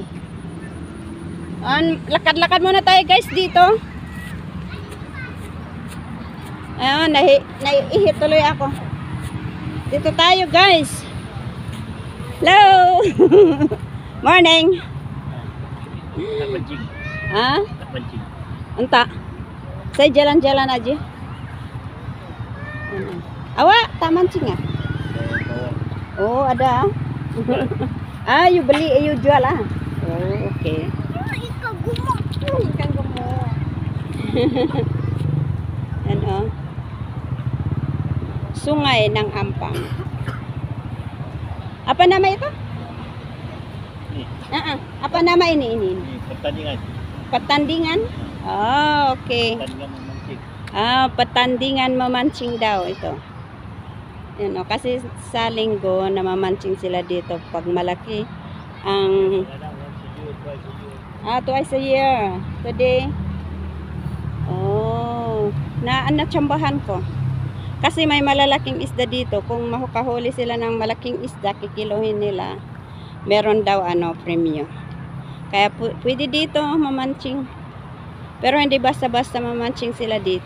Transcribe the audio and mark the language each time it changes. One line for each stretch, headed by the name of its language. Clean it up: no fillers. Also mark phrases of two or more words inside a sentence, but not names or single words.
Filipino: Lakad-lakad muna tayo guys dito. Ayun, naiihit tuloy ako. Dito tayo guys. Hello. Morning. Ah?
Malay: Unta. Saya jalan-jalan aja. Awak tak mancing ya? Oh, ada. You beli, you jual ah. Oh, oke. Ikan gemuk. Ikan gemuk. Ano? Sungay ng Ampang. Apa nama itu? Ni, Apa nama ini? ni pertandingan. Pertandingan? Oh, okay. Pertandingan memancing.
Filipino: Pertandingan memancing daw ito. Yan, o, kasi sa linggo namamancing sila dito pag malaki ang
English: twice a year.
Filipino: Today. Oh, natsambahan ko. Kasi may malalaking isda dito. Kung mahukahuli sila ng malaking isda, kikiluhin nila. Meron daw premyo. Kaya pwede dito mamancing. Pero hindi basta-basta mamancing sila dito.